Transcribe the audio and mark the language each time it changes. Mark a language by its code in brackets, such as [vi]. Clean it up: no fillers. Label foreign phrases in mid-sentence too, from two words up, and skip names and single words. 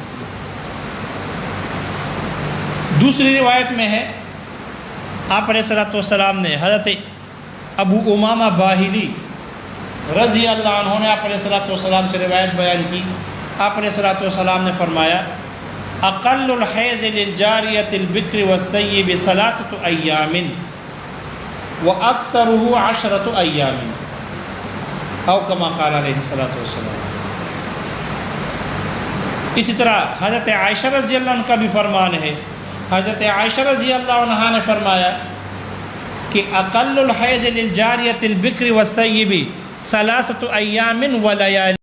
[ur] دوسری روایت میں ہے آپ علیہ الصلوۃ والسلام نے حضرت ابو امامہ باہلی رضی اللہ عنہ نے آپ علیہ الصلوۃ والسلام سے روایت بیان کی۔ آپ علیہ الصلوۃ والسلام نے فرمایا [ar] اقل الحیض للجاریۃ البکر والثیب 3 ایام واکثرہ 10 ایام او کما قال علیہ الصلوۃ والسلام۔ [ur] اسی طرح حضرت عائشہ رضی اللہ عنہ کا بھی فرمان ہے۔ حضرت عائشہ رضی اللہ عنہ نے فرمایا کہ [ar] اقل الحیض للجاریۃ البکر والثیب 3 ایام ولیال